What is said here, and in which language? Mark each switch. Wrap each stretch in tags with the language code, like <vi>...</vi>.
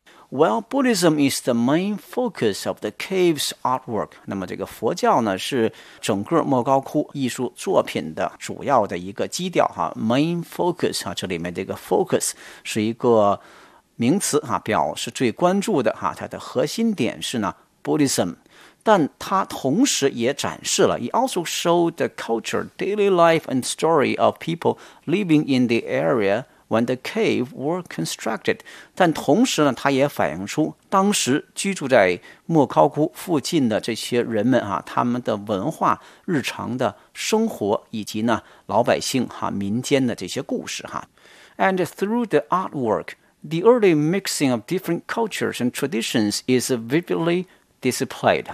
<en>Well, Buddhism is the main focus of the cave's artwork.</en> <zh>那么这个佛教呢是整个莫高窟艺术作品的主要的一个基调哈。 Main focus 啊，这里面这个 focus 是一个名词哈，表示最关注的哈，它的核心点是呢 Buddhism。但它同时也展示了</zh> <en>It also showed the culture, daily life and story of people living in the area when the cave were constructed.</en> <zh>但同时呢，它也反映出当时居住在莫高窟附近的这些人们啊，他们的文化、日常的生活，以及呢老百姓哈、民间的这些故事哈。</zh> <en>And through the artwork, the early mixing of different cultures and traditions is vividly displayed.</en>